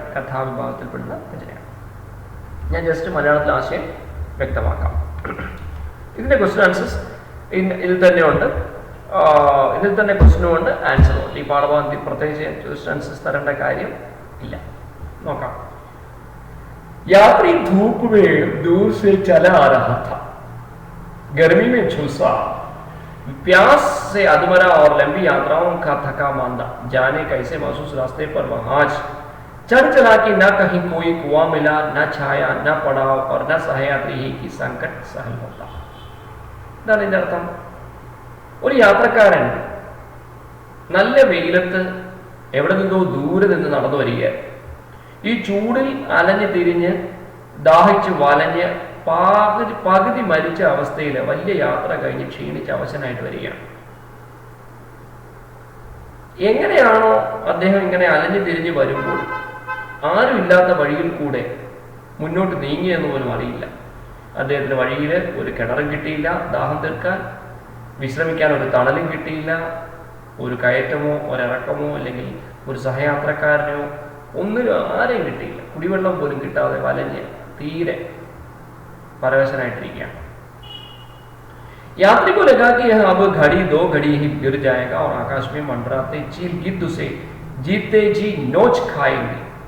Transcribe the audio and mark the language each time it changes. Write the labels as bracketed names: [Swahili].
[Malayalam] കഥാവിഭാഗത്തിൽപ്പെടുന്ന രചനയാണ്. ഞാൻ ജസ്റ്റ് മലയാളത്തിൽ ആശയം വ്യക്തമാക്കാം. ഇതിന്റെ ക്വസ്റ്റ്യൻ ആൻസേഴ്സ് ഇതിൽ തന്നെ ഉണ്ട്. ഇതിൽ തന്നെ ക്വസ്റ്റ്യനും ഉണ്ട്, ആൻസറും ഉണ്ട്. ഈ പാഠഭാഗത്തിൽ പ്രത്യേകിച്ച് ക്വസ്റ്റ്യൻ ആൻസേഴ്സ് തരേണ്ട കാര്യം ഇല്ല. നോക്കാം. [Hindi] यात्री धूप में दूर से चला आ रहा था, गर्मी में झुलसा, प्यास से अधमरा और लंबी यात्राओं का थका मांदा, जाने कैसे महसूस रास्ते पर वह आज चढ़ चला कि न कहीं कोई कुआं मिला, न छाया, न पड़ाव और न सहयात्री ही की संकट सहल होता. [Malayalam] ഇതാണ് ഇതിന്റെ അർത്ഥം. ഒരു യാത്രക്കാരൻ നല്ല വെയിലത്ത് എവിടെ നിന്നോ ദൂരെ നിന്ന് നടന്നു വരിക. ഈ ചൂടിൽ അലഞ്ഞു തിരിഞ്ഞ് ദാഹിച്ച് വലഞ്ഞ് പകുതി മരിച്ച അവസ്ഥയിൽ വലിയ യാത്ര കഴിഞ്ഞ് ക്ഷീണിച്ച് അവശനായിട്ട് വരികയാണ്. എങ്ങനെയാണോ അദ്ദേഹം ഇങ്ങനെ അലഞ്ഞു തിരിഞ്ഞ് വരുമ്പോൾ ആരുമില്ലാത്ത വഴിയിൽ കൂടെ മുന്നോട്ട് നീങ്ങിയെന്ന് പോലും അറിയില്ല. അദ്ദേഹത്തിന് വഴിയിൽ ഒരു കിണറും കിട്ടിയില്ല ദാഹം തീർക്കാൻ, വിശ്രമിക്കാൻ ഒരു തണലും കിട്ടിയില്ല, ഒരു കയറ്റമോ ഒരിറക്കമോ അല്ലെങ്കിൽ ഒരു സഹയാത്രക്കാരനോ ഒന്നിനും ആരെയും കിട്ടിയില്ല. കുടിവെള്ളം പോലും കിട്ടാതെ വലഞ്ഞ് തീരെ പരവശനായിട്ടിരിക്കുകയാണ്. [Hindi] यात्री को लगा कि यह अब घड़ी दो घड़ी ही गिर जाएगा और आकाश में मंडराते चील गिद्ध उसे जीते जी नोच खाएंगे.